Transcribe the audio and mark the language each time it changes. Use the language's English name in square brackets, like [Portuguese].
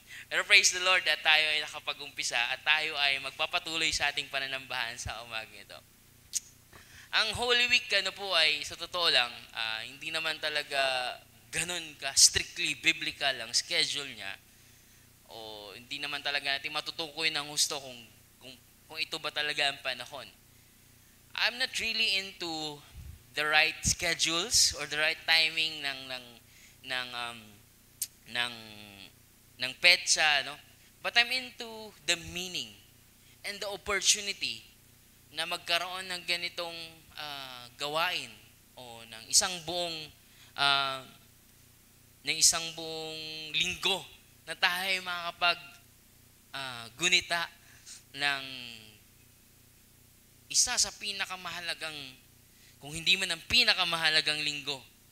[Filipino] Pero [English] praise the Lord [Filipino] at tayo ay nakapag-umpisa at tayo ay magpapatuloy sa ating pananambahan sa umaga ito. Ang Holy Week po ay sa totoo lang, hindi naman talaga ganun ka [English] strictly biblical [Filipino] ang schedule niya. O hindi naman talaga natin matutukoy ng gusto kung ito ba talaga ang panahon. [English] I'm not really into the right schedules or the right timing [Filipino] ng petsa, [English] But I'm into the meaning and the opportunity [Filipino] na magkaroon ng ganitong gawain o ah, ng isang buong linggo na tayo makakapag gunita ng isa sa pinakamahalagang, kung hindi man ang pinakamahalagang linggo.